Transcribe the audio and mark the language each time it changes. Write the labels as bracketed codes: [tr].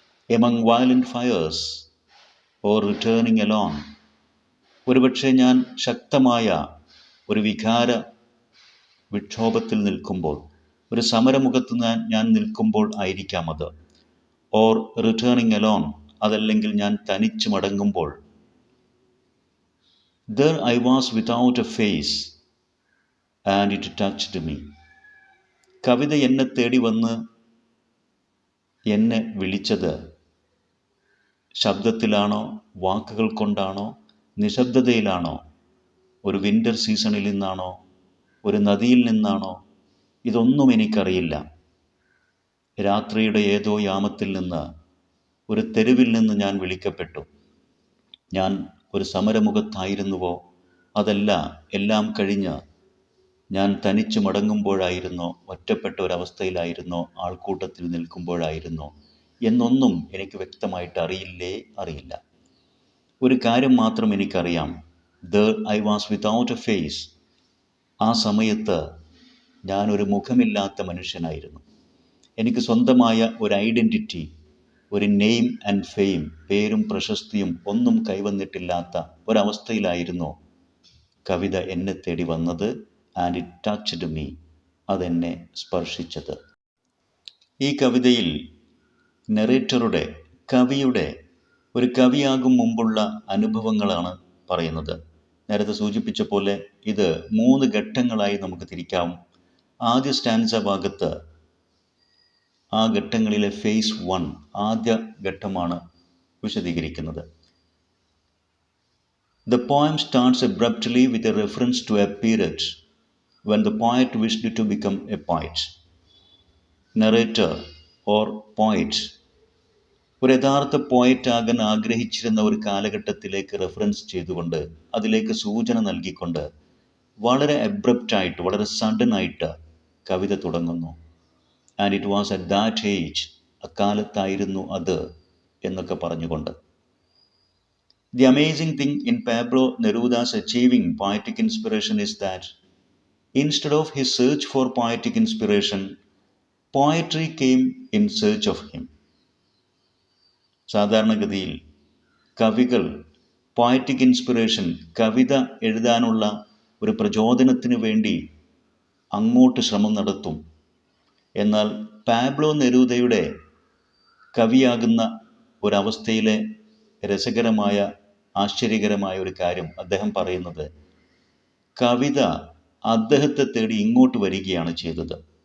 [en] among violent fires or returning alone, [ml] ഒരുപക്ഷെ ഞാൻ ശക്തമായ ഒരു വികാര വിക്ഷോഭത്തിൽ നിൽക്കുമ്പോൾ, ഒരു സമരമുഖത്ത് ഞാൻ നിൽക്കുമ്പോൾ ആയിരിക്കാം അത്. [en] or returning alone, [ml] അതല്ലെങ്കിൽ ഞാൻ തനിച്ച് മടങ്ങുമ്പോൾ. [en] There I was without a face and it touched me. [ml] കവിത എന്നെ തേടി വന്ന് എന്നെ വിളിച്ചത് ശബ്ദത്തിലാണോ, വാക്കുകൾ കൊണ്ടാണോ, നിശബ്ദതയിലാണോ, ഒരു വിൻ്റർ സീസണിൽ നിന്നാണോ, ഒരു നദിയിൽ നിന്നാണോ, ഇതൊന്നും എനിക്കറിയില്ല. രാത്രിയുടെ ഏതോ യാമത്തിൽ നിന്ന്, ഒരു തെരുവിൽ നിന്ന് ഞാൻ വിളിക്കപ്പെട്ടു. ഞാൻ ഒരു സമരമുഖത്തായിരുന്നുവോ, അതല്ല എല്ലാം കഴിഞ്ഞ് ഞാൻ തനിച്ച് മടങ്ങുമ്പോഴായിരുന്നോ, ഒറ്റപ്പെട്ട ഒരവസ്ഥയിലായിരുന്നോ, ആൾക്കൂട്ടത്തിൽ നിൽക്കുമ്പോഴായിരുന്നോ, എന്നൊന്നും എനിക്ക് വ്യക്തമായിട്ട് അറിയില്ല. ഒരു കാര്യം മാത്രം എനിക്കറിയാം, [en] there I was without a face. [ml] ആ സമയത്ത് ഞാനൊരു മുഖമില്ലാത്ത മനുഷ്യനായിരുന്നു. എനിക്ക് സ്വന്തമായ ഒരു ഐഡൻറ്റിറ്റി, ഒരു [en] name and fame, [ml] പേരും പ്രശസ്തിയും ഒന്നും കൈവന്നിട്ടില്ലാത്ത ഒരവസ്ഥയിലായിരുന്നു കവിത എന്നെ തേടി വന്നത്. [en] and it touched me, [ml] അതെന്നെ സ്പർശിച്ചത്. ഈ കവിതയിൽ നെറേറ്ററുടെ, കവിയുടെ, ഒരു കവിയാകും മുമ്പുള്ള അനുഭവങ്ങളാണ് പറയുന്നത്. നേരത്തെ സൂചിപ്പിച്ച പോലെ ഇത് 3 ഘട്ടങ്ങളായി നമുക്ക് തിരിക്കാം. ആദ്യ സ്റ്റാൻസ ഭാഗത്ത് ആ ഘട്ടങ്ങളിലെ ഫേസ് 1, ആദ്യ ഘട്ടമാണ് വിശദീകരിക്കുന്നത്. [en] The poem starts abruptly with a reference to a period when the poet wished to become a poet. Narrator or poet [ml] ഒരു യഥാർത്ഥ പോയറ്റ് ആകാൻ ആഗ്രഹിച്ചിരുന്ന ഒരു കാലഘട്ടത്തിലേക്ക് റെഫറൻസ് ചെയ്തുകൊണ്ട്, അതിലേക്ക് സൂചന നൽകിക്കൊണ്ട് വളരെ അബ്രപ്റ്റായിട്ട്, വളരെ സഡനായിട്ട് കവിത തുടങ്ങുന്നു. [en] and it was at that age, [ml] അക്കാലത്തായിരുന്നു അത് എന്നൊക്കെ പറഞ്ഞുകൊണ്ട്. [en] The amazing thing in Pablo Neruda's achieving poetic inspiration is that instead of his search for poetic inspiration, poetry came in search of him. [ml] സാധാരണഗതിയിൽ കവികൾ പോയറ്റിക് ഇൻസ്പിറേഷൻ, കവിത എഴുതാനുള്ള ഒരു പ്രചോദനത്തിന് വേണ്ടി അങ്ങോട്ട് ശ്രമം നടത്തും. എന്നാൽ പാബ്ലോ നെരൂദയുടെ കവിയാകുന്ന ഒരവസ്ഥയിലെ രസകരമായ, ആശ്ചര്യകരമായ ഒരു കാര്യം അദ്ദേഹം പറയുന്നത്, കവിത അദ്ദേഹത്തെ തേടി ഇങ്ങോട്ട് വരികയാണ് ചെയ്തത്.